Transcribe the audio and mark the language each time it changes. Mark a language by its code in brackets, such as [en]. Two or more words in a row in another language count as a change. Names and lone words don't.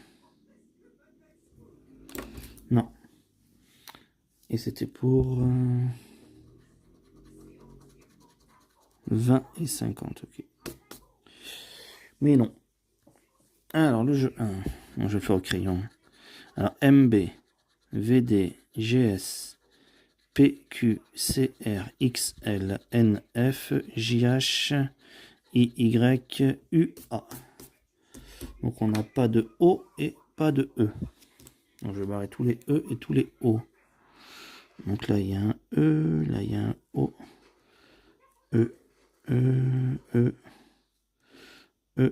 [fr] Non. Et c'était pour 20 et 50, ok. Mais non. Alors, le jeu 1. Bon, je vais le faire au crayon. Alors, MB, VD, GS, PQ, CR, XL, NF, JH, IY, UA. Donc, on n'a pas de O et pas de E. Donc, je vais barrer tous les E et tous les O. Donc là, il y a un E, là, il y a un O. E, E, E, E.